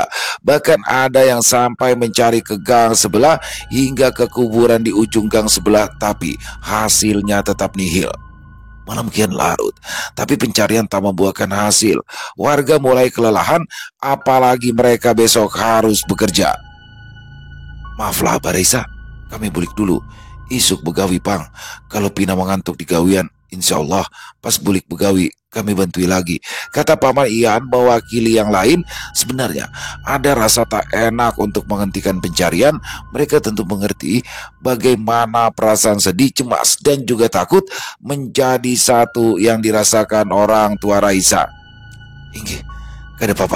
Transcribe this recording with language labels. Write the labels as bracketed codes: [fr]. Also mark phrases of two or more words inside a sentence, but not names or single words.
[id] Bahkan ada yang sampai mencari ke gang sebelah hingga ke kuburan di ujung gang sebelah, tapi hasilnya tetap nihil. Malam kian larut, tapi pencarian tak membuahkan hasil. Warga mulai kelelahan, apalagi mereka besok harus bekerja. [bjn] "Maaflah Abah Raisa, kami bulik dulu. Isuk begawi pang. Kalau Pina mengantuk di gawian, [ar] إن شاء الله [bjn] pas bulik begawi kami bantui lagi," [id] kata Paman Ian mewakili yang lain. Sebenarnya ada rasa tak enak untuk menghentikan pencarian. Mereka tentu mengerti bagaimana perasaan sedih, cemas, dan juga takut menjadi satu yang dirasakan orang tua Raisa. [bjn] "Inggih, kada apa-apa.